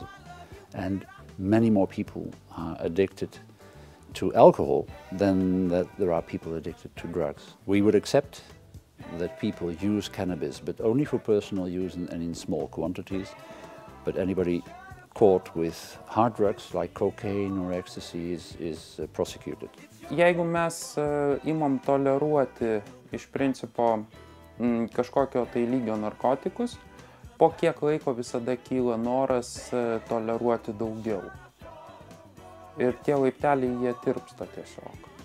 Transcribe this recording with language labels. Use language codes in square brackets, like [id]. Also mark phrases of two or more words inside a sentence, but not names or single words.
[en] And many more people are addicted to alcohol than that there are people addicted to drugs. We would accept that people use cannabis, but only for personal use and in small quantities. But anybody caught with hard drugs like cocaine or ecstasy is prosecuted. [lt] Jeigu mes imam toleruoti iš principo kažkokio tai lygio narkotikus, po kiek laiko visada kyla noras toleruoti daugiau. Ir tie laipteliai jie tirpsta tiesiog.